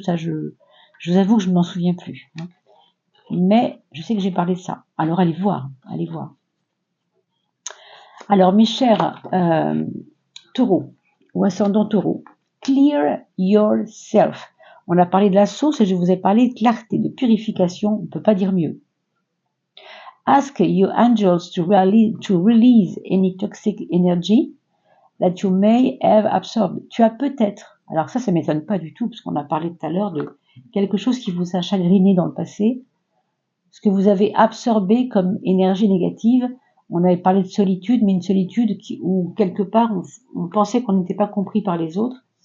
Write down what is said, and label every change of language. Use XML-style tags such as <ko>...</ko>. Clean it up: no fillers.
<fr>Ça, je vous avoue que je ne m'en souviens plus. Mais je sais que j'ai parlé de ça. Alors, allez voir. Alors, mes chers taureaux ou ascendants taureaux,</fr> <en>clear yourself.</en> <fr>On a parlé de la source et je vous ai parlé de clarté, de purification. On ne peut pas dire mieux.</fr> <en>Ask your angels to release any toxic energy that you may have absorbed.</en> <fr>Tu as peut-être, alors ça m'étonne pas du tout, parce qu'on a parlé tout à l'heure de quelque chose qui vous a chagriné dans le passé, ce que vous avez absorbé comme énergie négative. On avait parlé de solitude, mais une solitude où quelque part on pensait qu'on n'était pas compris par les autres.</fr>